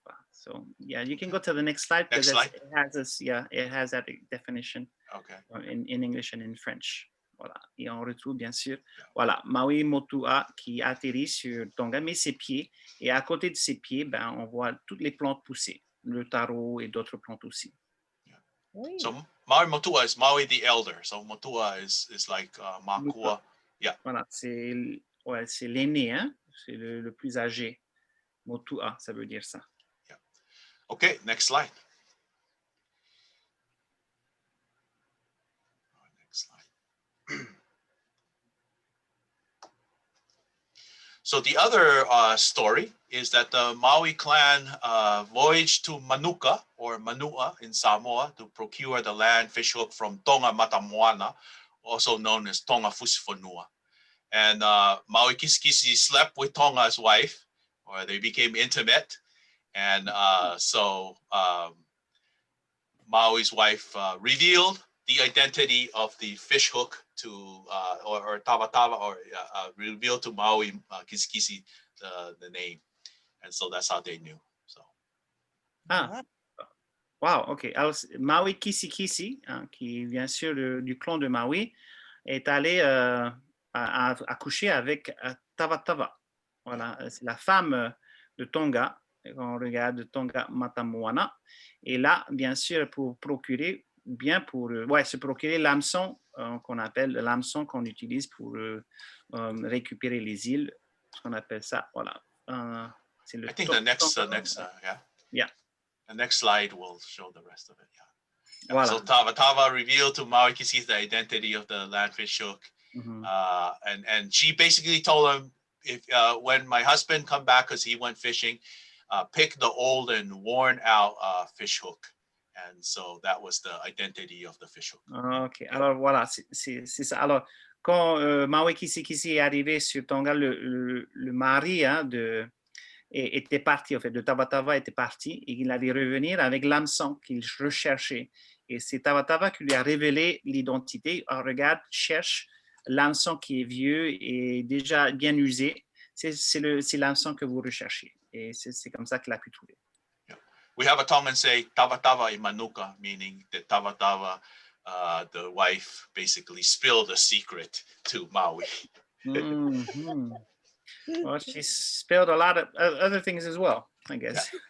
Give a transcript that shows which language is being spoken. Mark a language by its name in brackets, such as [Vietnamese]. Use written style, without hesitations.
[English] So yeah, you can go to the next slide. Next slide. It has that definition. Okay. In English and in French. [French] Voilà. Et on retrouve bien sûr, voilà, Maui Motua qui atterrit sur Tonga, met ses pieds, et à côté de ses pieds, on voit toutes les plantes pousser, le taro et d'autres plantes aussi. [English] Yeah. So Maui Motua is Maui the elder. So Motua is like Makua. Yeah. [French] Voilà, c'est l'aîné, hein? C'est le plus âgé. Motua, ça veut dire ça. [English] Yeah. Okay, next slide. So the other story is that the Maui clan voyaged to Manuka or Manuʻa in Samoa to procure the land fish hook from Tonga Matamoana, also known as Tonga Fusifonua. And Maui Kisikisi slept with Tonga's wife, or they became intimate. And so Maui's wife revealed the identity of the fish hook to or Tawatawa, or revealed to Maui Kisikisi the name, and so that's how they knew. So. Wow, ok. [French] Alors Maui Kisikisi, qui bien sûr du clan de Maui, est allé accoucher avec Tawatawa. Voilà, c'est la femme de Tonga. Quand on regarde Tonga Matamoana, et là, bien sûr, pour procurer se procurer l'hameçon qu'on appelle l'hameçon qu'on utilise pour récupérer les îles, ce qu'on appelle ça, voilà. C'est le [English] I think the next yeah. The next slide will show the rest of it. Yeah. [French] Voilà. [English] So Tawatawa revealed to Maui Kisikisi the identity of the landfish hook, and she basically told him, if when my husband come back, because he went fishing, pick the old and worn out fish hook. And so that was the identity of the fish hook. [French] Ok, alors voilà, c'est ça. Alors, quand Maui Kisikisi est arrivé sur Tonga, le mari était parti, en fait, de Tawatawa était parti, et il allait revenir avec l'hameçon qu'il recherchait. Et c'est Tawatawa qui lui a révélé l'identité. Alors, regarde, cherche l'hameçon qui est vieux et déjà bien usé. C'est l'hameçon que vous recherchez. Et c'est comme ça qu'il a pu trouver. [English] Yeah. We have a Tongan say, Tawatawa i Manuka, meaning that Tawatawa, the wife, basically spilled a secret to Maui. Mm-hmm. Well, she spilled a lot of other things as well, I guess.